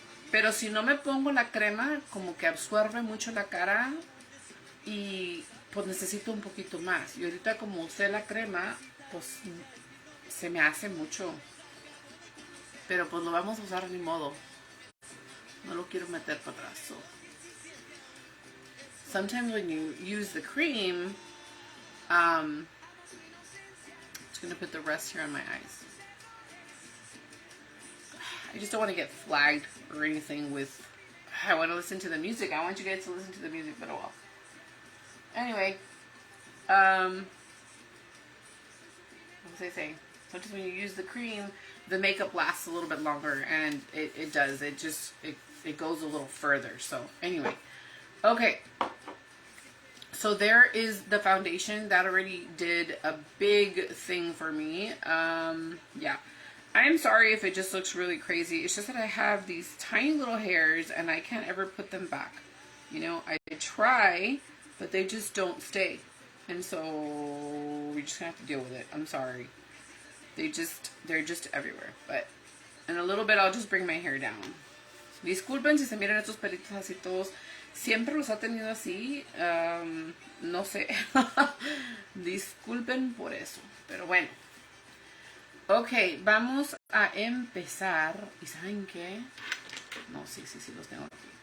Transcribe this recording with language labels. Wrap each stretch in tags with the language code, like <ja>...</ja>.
<es>Pero si no me pongo la crema, como que absorbe mucho la cara y pues necesito un poquito más. Y ahorita como usé la crema, pues se me hace mucho. Pero pues lo vamos a usar ni modo. No lo quiero meter para atrás.</es> <en>So. Sometimes when you use the cream, I'm just going to put the rest here on my eyes. I just don't want to get flagged or anything with, I want to listen to the music. I want you guys to listen to the music, but oh well. Anyway, what was I saying? Sometimes when you use the cream, the makeup lasts a little bit longer, and it does. It goes a little further. So anyway, okay. So there is the foundation. That already did a big thing for me. Yeah. I'm sorry if it just looks really crazy. It's just that I have these tiny little hairs and I can't ever put them back. You know, I try, but they just don't stay. And so we just have to deal with it. I'm sorry. They're just everywhere. But in a little bit, I'll just bring my hair down.</en> <es>Disculpen si se miran estos pelitos así todos. Siempre los ha tenido así. No sé. Disculpen por eso. Pero bueno. Ok, vamos a empezar. ¿Y saben qué? No, sí, los tengo aquí.</es>